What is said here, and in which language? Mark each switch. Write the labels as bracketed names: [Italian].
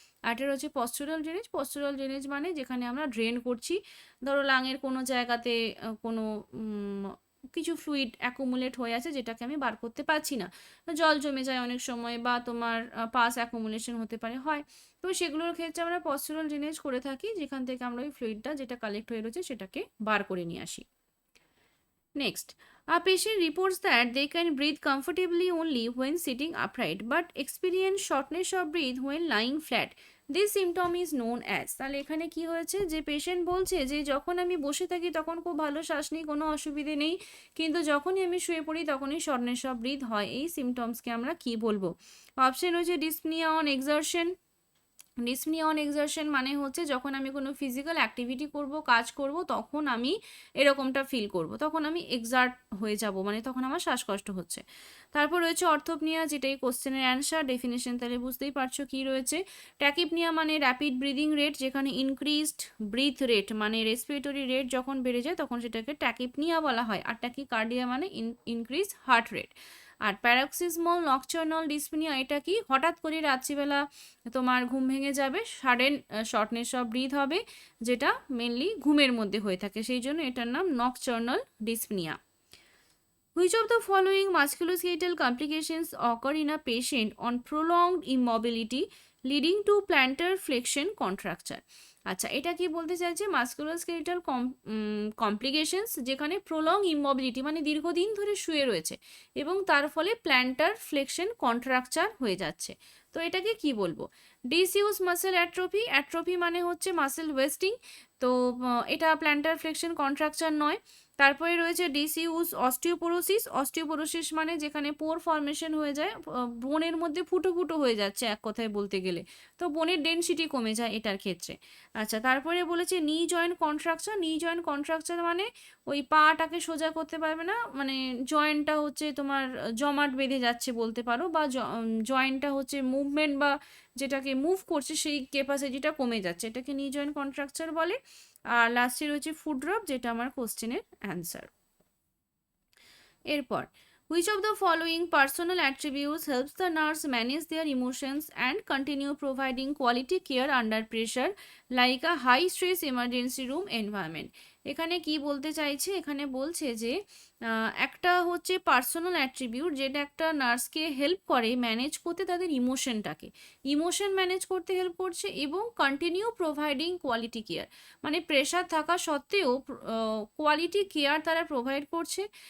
[Bangla] আর এটা হচ্ছে পশ্চুরাল drainage. পশ্চুরাল drainage মানে যেখানে আমরা ড্রেন করছি, ধরো লাঙের কোনো জায়গাতে কোনো কিছু ফ্লুইড অ্যাকুমুলেট হয়ে আছে যেটাকে আমি বার করতে পারছি না, জল জমে যায় অনেক সময়, বা তোমার পাস অ্যাকুমুলেশন হতে পারে, হয়। তো সেগুলোর ক্ষেত্রে আমরা পশ্চুরাল ড্রেনেজ করে থাকি, যেখান থেকে আমরা ওই ফ্লুইডটা যেটা কালেক্ট হয়ে রয়েছে সেটাকে বার করে নিয়ে আসি। [English] Next, a patient reports that they can breathe comfortably only when sitting upright but experience shortness of breath when lying flat. This symptom is known as, [Bangla] তাহলে এখানে কি হয়েছে, যে পেশেন্ট বলছে যে যখন আমি বসে থাকি তখন খুব ভালো শ্বাস নিই, কোনো অসুবিধে নেই, কিন্তু যখনই আমি শুয়ে পড়ি তখনই শর্টনেস অফ ব্রিথ হয়। এই সিমটমসকে আমরা কি বলবো? অপশন হচ্ছে dyspnoea on exertion. Dyspnoea on exertion মানে হচ্ছে যখন আমি কোনো ফিজিক্যাল অ্যাক্টিভিটি করব, কাজ করব, তখন আমি এরকমটা ফিল করব, তখন আমি এক্সার্ট হয়ে যাব, মানে তখন আমার শ্বাসকষ্ট হচ্ছে। তারপর রয়েছে অর্থোপনিয়া, যেটাই কোশ্চেনের অ্যান্সার। ডেফিনেশন তাহলে বুঝতেই পারছো কি রয়েছে। ট্যাকিপনিয়া মানে র্যাপিড ব্রিদিং রেট, যেখানে ইনক্রিজড ব্রিথ রেট মানে রেসপিরেটরি রেট যখন বেড়ে যায় তখন সেটাকে ট্যাকিপনিয়া বলা হয়। আর ট্যাকিকার্ডিয়া মানে ইনক্রিজ হার্ট রেট। আর প্যারক্সিসমল নকচার্নাল ডিসপনিয়া, এটা কি, হঠাৎ করে রাত্রিবেলা তোমার ঘুম ভেঙে যাবে, সাডেন শর্টনেস অফ ব্রিথ হবে, যেটা মেনলি ঘুমের মধ্যে হয়ে থাকে, সেই জন্য এটার নাম nocturnal dyspnoea. [English] Which of the following musculoskeletal complications occur in a patient on prolonged immobility leading to plantar flexion contracture? [Bangla] আচ্ছা, এটা কি বলতে চাইছে, মাস্কুলোস্কেলেটাল কমপ্লিকেশনস যেখানে প্রলং ইমমোবিলিটি মানে দীর্ঘদিন ধরে শুয়ে রয়েছে এবং তার ফলে প্ল্যান্টার ফ্লেকশন কন্ট্রাকচার হয়ে যাচ্ছে, তো এটাকে কি বলবো? ডিসইউজ মাসেল অ্যাট্রোফি। অ্যাট্রোফি মানে হচ্ছে মাসেল ওয়েস্টিং, তো এটা প্ল্যান্টার ফ্লেকশন কন্ট্রাকচার নয়। তারপরে রয়েছে ডিসইউজ অস্টিওপোরোসিস। অস্টিওপোরোসিস মানে যেখানে পোর ফর্মেশন হয়ে যায়, বোনের মধ্যে ফুটো ফুটো হয়ে যাচ্ছে এক কথায় বলতে গেলে, তো বোনের ডেনসিটি কমে যায় এটার ক্ষেত্রে। আচ্ছা, তারপরে বলেছে নি জয়েন্ট কন্ট্রাকচার। নি জয়েন্ট কন্ট্রাকচার মানে ওই পাটাকে সোজা করতে পারবে না, মানে জয়েন্টটা হচ্ছে তোমার জমাট বেঁধে যাচ্ছে বলতে পারো, বা জয়েন্টটা হচ্ছে মুভমেন্ট বা যেটাকে মুভ করছে সেই ক্যাপাসিটিটা কমে যাচ্ছে, এটাকে নি জয়েন্ট কন্ট্রাকচার বলে। আর লাস্টে রয়েছে ফুড ড্রপ, যেটা আমার কোশ্চেনের অ্যান্সার। এরপর, [English] which of the following personal attributes helps the nurse manage their emotions and continue providing quality care under pressure like a high stress emergency room environment? [Bangla] এখানে কি বলতে চাইছে, এখানে বলছে যে একটা হচ্ছে পার্সোনাল অ্যাট্রিবিউট যেটা একটা নার্সকে হেল্প করে ম্যানেজ করতে তাদের ইমোশনটাকে, ইমোশন ম্যানেজ করতে হেল্প করছে, এবং কন্টিনিউ প্রোভাইডিং কোয়ালিটি কেয়ার মানে প্রেশার থাকা সত্ত্বেও কোয়ালিটি কেয়ার তারা প্রোভাইড করছে।